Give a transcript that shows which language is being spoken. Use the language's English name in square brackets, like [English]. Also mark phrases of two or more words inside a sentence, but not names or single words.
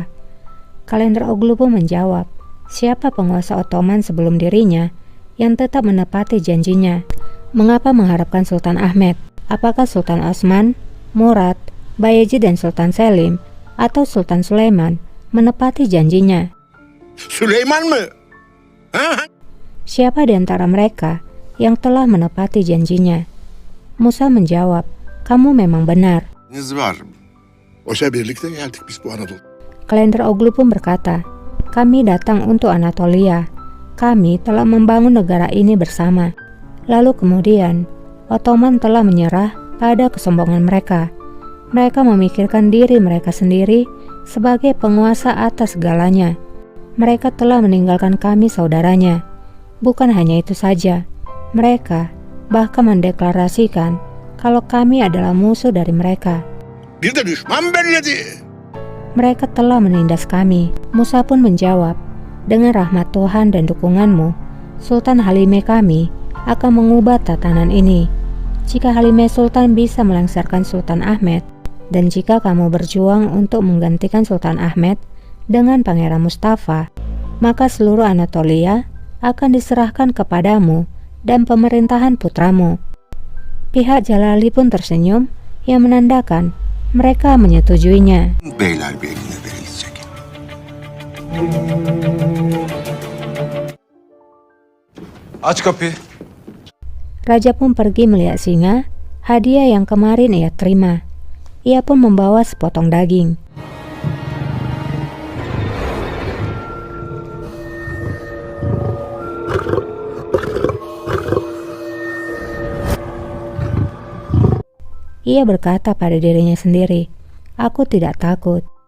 [Indonesian] Kalender Oglu pun menjawab, siapa penguasa Ottoman sebelum dirinya yang tetap menepati janjinya? Mengapa mengharapkan Sultan Ahmed? Apakah Sultan Osman, Murad, Bayezid dan Sultan Selim atau Sultan Sulaiman menepati janjinya? [Turkish] Süleyman mı? Ha? [Indonesian] Siapa di antara mereka yang telah menepati janjinya? Musa menjawab, "Kamu memang benar." [Turkish] Var. Oysa birlikte geldik biz bu Anadolu. [Indonesian] Kalender Oglu pun berkata, "Kami datang untuk Anatolia. Kami telah membangun negara ini bersama." Lalu kemudian, Ottoman telah menyerah pada kesombongan mereka. Mereka memikirkan diri mereka sendiri sebagai penguasa atas segalanya. Mereka telah meninggalkan kami saudaranya. Bukan hanya itu saja, mereka bahkan mendeklarasikan kalau kami adalah musuh dari mereka. [Turkish] Bir de düşman belledi. [Indonesian] Mereka telah menindas kami. Musa pun menjawab, "Dengan rahmat Tuhan dan dukunganmu, Sultan Halimah kami akan mengubah tatanan ini. Jika Halimah Sultan bisa melengsarkan Sultan Ahmed, dan jika kamu berjuang untuk menggantikan Sultan Ahmed dengan Pangeran Mustafa, maka seluruh Anatolia akan diserahkan kepadamu dan pemerintahan putramu." Pihak Jalali pun tersenyum yang menandakan mereka menyetujuinya. [Turkish] Beyler bir eline beri çekin. Aç kapıyı. [Indonesian] Raja pun pergi melihat singa, hadiah yang kemarin ia terima. Ia pun membawa sepotong daging. Ia berkata pada dirinya sendiri, "Aku tidak takut."